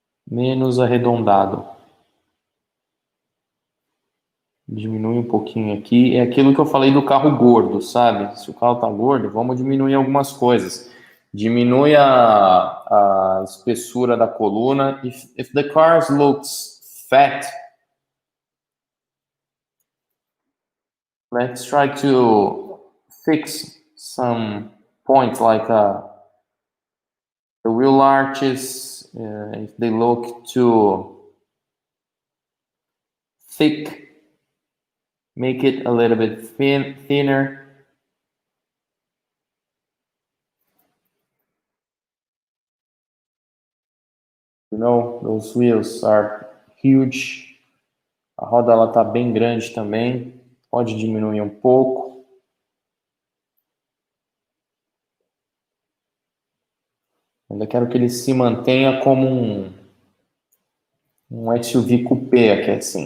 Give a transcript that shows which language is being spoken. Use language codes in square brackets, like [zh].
[pt] Menos arredondado. Diminui um pouquinho aqui. É aquilo que eu falei do carro gordo, sabe? Se o carro tá gordo, vamos diminuir algumas coisas. Diminui a espessura da coluna. [en] If the car looks fat, let's try to fix some points like the wheel arches, if they look too thick. Make it a little bit thinner. You know, those wheels are huge. [pt] A roda ela tá bem grande também. Pode diminuir um pouco. Ainda quero que ele se mantenha como um SUV coupé aqui assim.